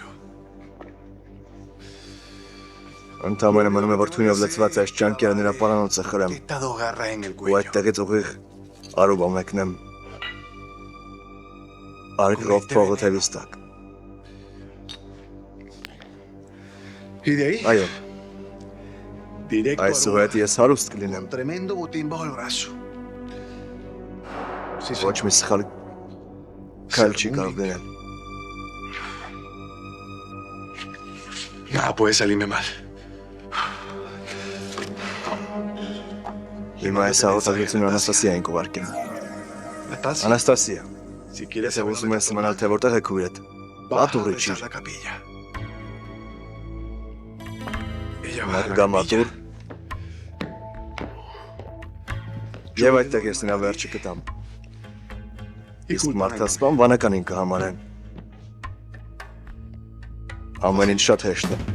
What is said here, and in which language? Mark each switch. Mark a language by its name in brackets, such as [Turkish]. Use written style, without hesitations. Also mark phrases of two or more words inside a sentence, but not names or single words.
[Armenian] Ընդամենը մնում է, որ թույնով լցված այս ճանկերը նրա պարանոցը խրեմ ու այդտեղից ուղիղ արուբա մեկնեմ արկրով փողը թևիս տակ։ Այո, այսու հետ ես հարուստ կլինեմ։ Ոչ մի սխալ քայլ չի կարող դնել։ [Spanish] Nada puede salirme mal. [Armenian] Հիմա այս հաղորդագրությունը Անաստասիային կուղարկեմ։ Անաստասիա, ես ուզում ես իմանալ, թե որտեղ է քույրդ։ Մատուրը ճիր։ Նա կգա մատուր։ Եվ այդտեղ ես նրա վերջը կտամ։ Իսկ մարդասպան վանականին կհամարեն։ Ամեն ինչ շատ հեշտ է։